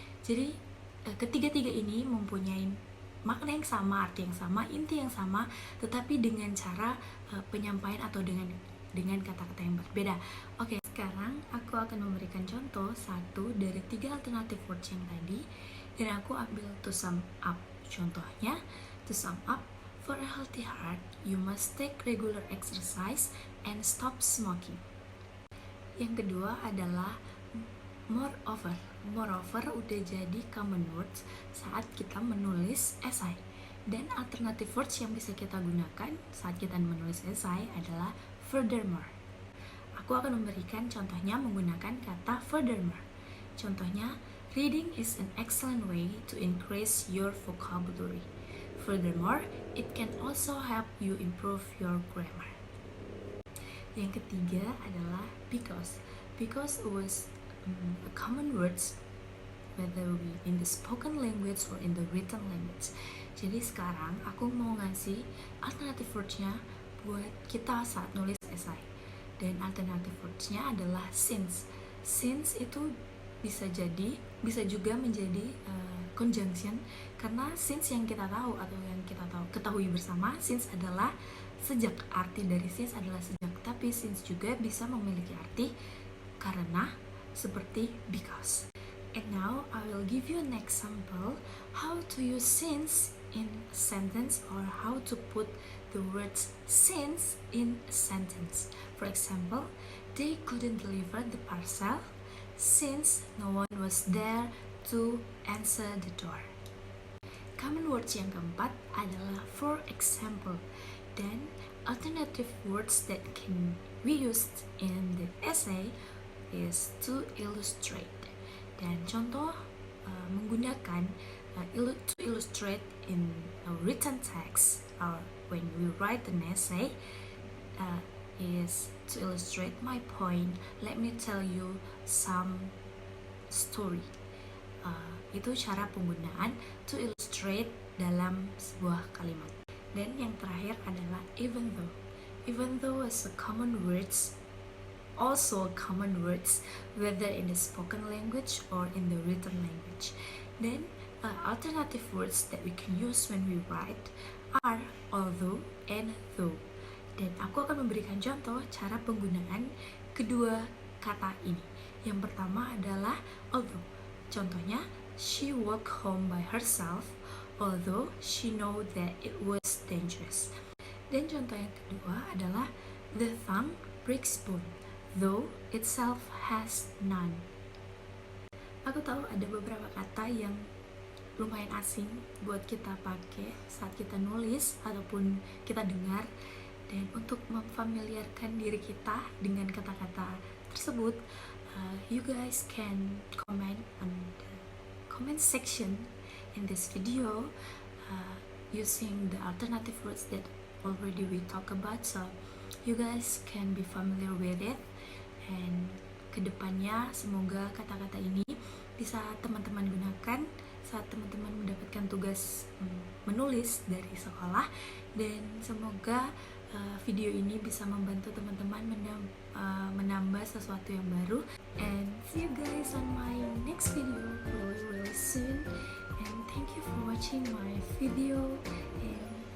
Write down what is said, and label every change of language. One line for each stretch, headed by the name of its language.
Indonesian: Jadi ketiga-tiga ini mempunyai makna yang sama, arti yang sama, inti yang sama, tetapi dengan cara penyampaian atau dengan kata-kata yang berbeda. Oke, sekarang aku akan memberikan contoh satu dari 3 alternative words yang tadi, dan aku ambil to sum up. Contohnya,
English: to sum up, for a healthy heart, you must take regular exercise and stop smoking.
Indonesian: Yang kedua adalah moreover. Moreover udah jadi common words saat kita menulis essay. Dan alternative words yang bisa kita gunakan saat kita menulis essay adalah furthermore. Aku akan memberikan contohnya menggunakan kata furthermore. Contohnya,
English: reading is an excellent way to increase your vocabulary. Furthermore, it can also help you improve your grammar.
Indonesian: Yang ketiga adalah because.
English: Because was a common words whether we in the spoken language or in the written language.
Indonesian: Jadi sekarang aku mau ngasih alternative words-nya buat kita saat nulis essay. Dan alternative words-nya adalah since. Since itu bisa juga menjadi conjunction, karena since yang kita tahu atau yang kita ketahui bersama, since adalah sejak. Arti dari since adalah sejak, tapi since juga bisa memiliki arti karena, seperti because.
English: And now I will give you an example how to use since in a sentence, or how to put the words since in a sentence. For example, they couldn't deliver the parcel since no one was there to answer the door. Common words
Indonesian: yang keempat adalah
English: for example,
Indonesian: dan
English: alternative words that can be used in the essay is to illustrate.
Indonesian: Dan contoh menggunakan
English: to illustrate in a written text, or when we write an essay, is to illustrate my point. Let me tell you some story.
Indonesian: Itu cara penggunaan to illustrate dalam sebuah kalimat. Dan yang terakhir adalah even though.
English: Even though is a common words, also common words whether in the spoken language or in the written language. Then alternative words that we can use when we write are although and though.
Indonesian: Dan aku akan memberikan contoh cara penggunaan kedua kata ini. Yang pertama adalah although. Contohnya,
English: she walked home by herself although she know that it was dangerous.
Indonesian: Dan contoh yang kedua adalah
English: the tongue breaks bone though itself has none.
Indonesian: Aku tahu ada beberapa kata yang lumayan asing buat kita pakai saat kita nulis ataupun kita dengar. Dan untuk memfamiliarkan diri kita dengan kata-kata tersebut,
English: you guys can comment on the comment section in this video using the alternative words that already we talk about, so you guys can be familiar with it. And
Indonesian: kedepannya semoga kata-kata ini bisa teman-teman gunakan saat teman-teman mendapatkan tugas menulis dari sekolah, dan semoga video ini bisa membantu teman-teman menambah sesuatu yang baru.
English: And see you guys on my next video really soon, and thank you for watching my video, and